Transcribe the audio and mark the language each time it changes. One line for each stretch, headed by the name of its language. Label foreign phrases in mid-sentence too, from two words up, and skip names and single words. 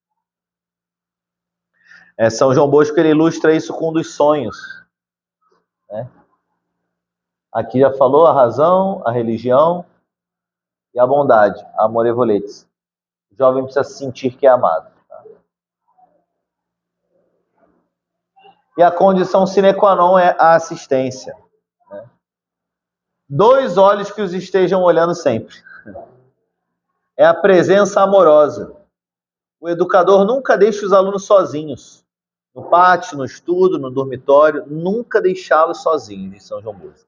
Portuguese: São João Bosco, ele ilustra isso com um dos sonhos. Né? Aqui já falou a razão, a religião e a bondade, amor e voletes. O jovem precisa sentir que é amado. Tá? E a condição
Latin: sine qua non
Portuguese: é a assistência. Né? 2 olhos que os estejam olhando sempre. É a presença amorosa. O educador nunca deixa os alunos sozinhos. No pátio, no estudo, no dormitório, nunca deixá-los sozinhos, diz São João Bosco.